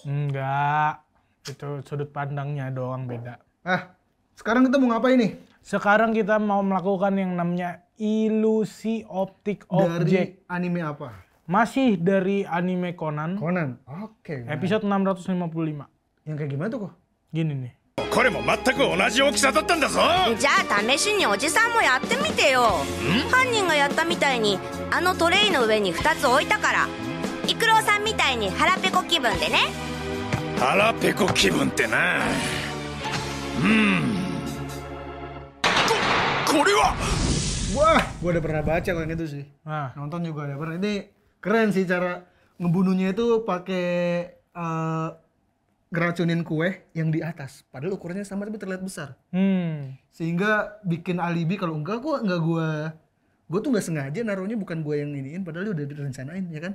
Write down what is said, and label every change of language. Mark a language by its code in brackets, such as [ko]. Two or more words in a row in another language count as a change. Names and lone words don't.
[id] Enggak, itu sudut pandangnya doang beda. Sekarang kita mau ngapain nih? Sekarang kita mau melakukan yang namanya ilusi optik objek. Dari anime apa? Masih dari anime Conan. Oke. Episode 655. Yang kayak gimana tuh kok? Gini nih. [ja] これも全く同じ大きさだったんだぞ。じゃあ試しにおじさんもやってみてよ。犯人がやったみたいにあのトレイの上に2つ置いたから、イクロウさんみたいに腹ペコ気分でね。腹ペコ気分ってな。これは [id] Wah, gua udah pernah baca kan itu sih. Nonton juga ada pernah. Ini keren sih cara ngebunuhnya itu pakai ngeracunin kue yang di atas. Padahal ukurannya sama tapi terlihat besar. Sehingga bikin alibi kalau enggak gue tuh nggak sengaja naruhnya, bukan gue yang iniin, padahal udah direncanain ya kan?